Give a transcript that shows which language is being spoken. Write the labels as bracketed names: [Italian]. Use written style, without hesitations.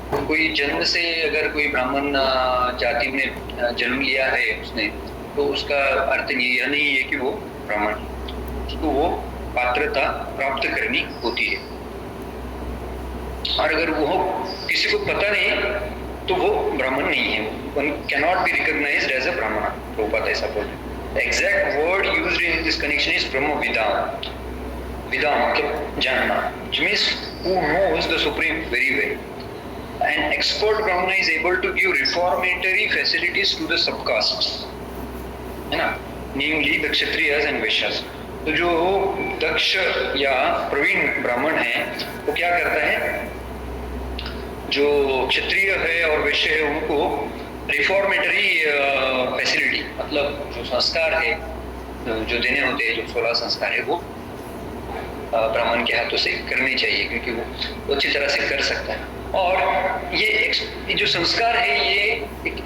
[Hindi] कोई जन्म से अगर कोई ब्राह्मण जाति में जन्म लिया है उसने, तो उसका अर्थ यह नहीं है कि वो ब्राह्मण, उसको वो पात्रता प्राप्त करनी होती है। और अगर वो किसी को पता नहीं तो वो ब्राह्मण नहीं है, [English] One cannot be recognized as a brahmin. [Hindi] प्रभुपाद ऐसा बोल रहे। [English] The exact word used in this connection is ब्रह्म विदाम। [Hindi] विदाम मतलब जानना, [English] which means who knows the supreme very well. An expert brahmana is able to give reformatory facilities to the subcastes, है ना, namely the kshatriyas and vaishyas. [Hindi] तो जो दक्ष या प्रवीण ब्राह्मण है वो क्या करता है, जो क्षत्रिय है और वैश्य है उनको रिफॉर्मेटरी फैसिलिटी मतलब जो संस्कार है जो देने होते हैं, जो 16 संस्कार है वो ब्राह्मण के हाथों से करने चाहिए, क्योंकि वो अच्छी तरह से कर सकता है। और ये जो संस्कार है ये एक